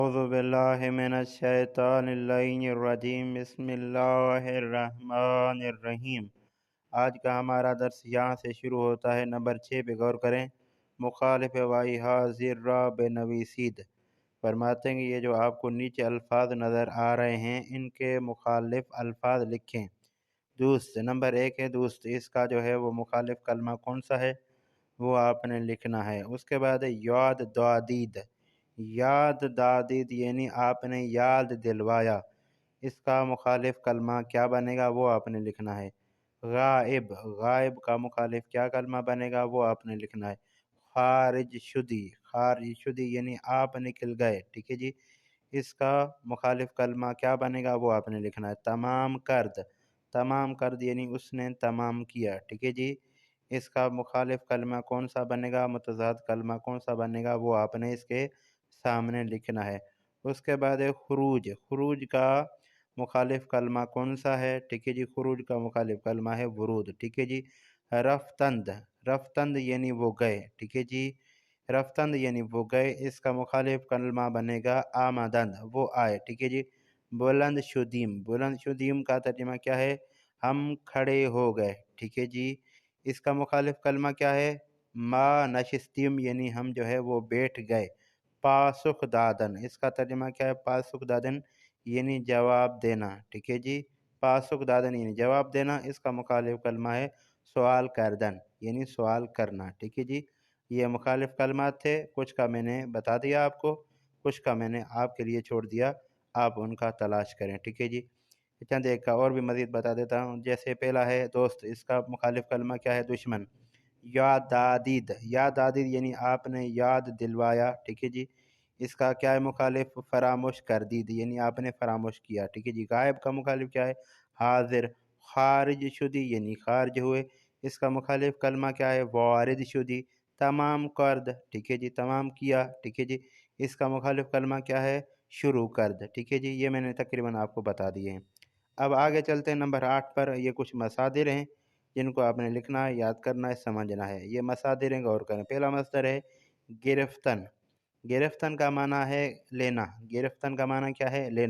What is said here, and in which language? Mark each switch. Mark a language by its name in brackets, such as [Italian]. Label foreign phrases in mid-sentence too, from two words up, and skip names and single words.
[Arabic] اعوذ باللہ من الشیطان اللعین الرجیم بسم اللہ الرحمن الرحیم۔ [Urdu] آج کا ہمارا درس یہاں سے شروع ہوتا ہے۔ نمبر 6 پہ غور کریں۔ [Persian] مخالف وائی حاضر را بنویسید، [Urdu] فرماتے ہیں یہ جو آپ کو نیچے الفاظ نظر آ رہے ہیں ان کے مخالف الفاظ لکھیں۔ دوست نمبر 1 ہے دوست، اس کا جو ہے وہ مخالف کلمہ کون سا ہے وہ آپ نے لکھنا ہے۔ اس کے بعد [Persian] یاد دادید، یاد دادید [Urdu] یعنی آپ نے یاد دلوایا، اس کا مخالف کلمہ کیا بنے گا وہ آپ نے لکھنا ہے۔ غائب، غائب کا مخالف کیا کلمہ بنے گا وہ آپ نے لکھنا ہے۔ [Persian] خارج شدی، خارج شدی [Urdu] یعنی آپ نکل گئے، ٹھیک ہے جی، اس کا مخالف کلمہ کیا بنے گا وہ آپ نے لکھنا ہے۔ [Persian] تمام کرد، تمام کرد [Urdu] یعنی اس نے تمام کیا، ٹھیک ہے جی، اس کا مخالف کلمہ کون سا بنے گا، متضاد کلمہ کون سا بنے گا وہ آپ نے اس کے سامنے لکھنا ہے۔ اس کے بعد ہے خروج، خروج کا مخالف کلمہ کون سا ہے، ٹھیک ہے جی، خروج کا مخالف کلمہ ہے ورود، ٹھیک ہے جی۔ رفتند، رفتند یعنی وہ گئے، ٹھیک ہے جی، رفتند یعنی وہ گئے، اس کا مخالف کلمہ بنے گا آمدند، وہ آئے، ٹھیک ہے جی۔ [Persian] بلند شدیم، بلند شدیم [Urdu] کا ترجمہ کیا ہے، ہم کھڑے ہو گئے، ٹھیک ہے جی، اس کا مخالف کلمہ کیا ہے، [Persian] ما نشستیم [Urdu] یعنی ہم جو ہے وہ بیٹھ گئے۔ [Persian] پاسخ دادن، [Urdu] اس کا ترجمہ کیا ہے، [Persian] پاسخ دادن [Urdu] یعنی جواب دینا، ٹھیک ہے جی، [Persian] پاسخ دادن [Urdu] یعنی جواب دینا، اس کا مخالف کلمہ ہے [Persian] سوال کردن [Urdu] یعنی سوال کرنا، ٹھیک ہے جی۔ یہ مخالف کلمات تھے، کچھ کا میں نے بتا دیا آپ کو، کچھ کا میں نے آپ کے لیے چھوڑ دیا، آپ ان کا تلاش کریں، ٹھیک ہے جی۔ چند ایک کا اور بھی مزید بتا دیتا ہوں، جیسے پہلا ہے دوست، اس کا مخالف کلمہ کیا ہے، دشمن۔ [Persian] یاد دادید، یاد دادید [Urdu] یعنی آپ نے یاد دلوایا، ٹھیک ہے جی، اس کا کیا ہے مخالف، [Persian] فراموش کر دید [Urdu] یعنی آپ نے فراموش کیا، ٹھیک ہے جی۔ غائب کا مخالف کیا ہے، حاضر۔ [Persian] خارج شدی [Urdu] یعنی خارج ہوئے، اس کا مخالف کلمہ کیا ہے، [Persian] وارد شدی۔ تمام کرد، [Urdu] ٹھیک ہے جی، تمام کیا، ٹھیک ہے جی، اس کا مخالف کلمہ کیا ہے، [Persian] شروع کرد، [Urdu] ٹھیک ہے جی۔ یہ میں نے تقریباً آپ کو بتا دیے ہیں۔ اب آگے چلتے ہیں نمبر 8 پر۔ یہ کچھ مصادر ہیں جن کو آپ نے لکھنا ہے، یاد کرنا ہے، سمجھنا ہے۔ یہ مصادر ہیں، غور کریں۔ پہلا مصدر ہے گرفتن، گرفتن کا معنی ہے لینا، گرفتن کا معنی کیا ہے، لینا۔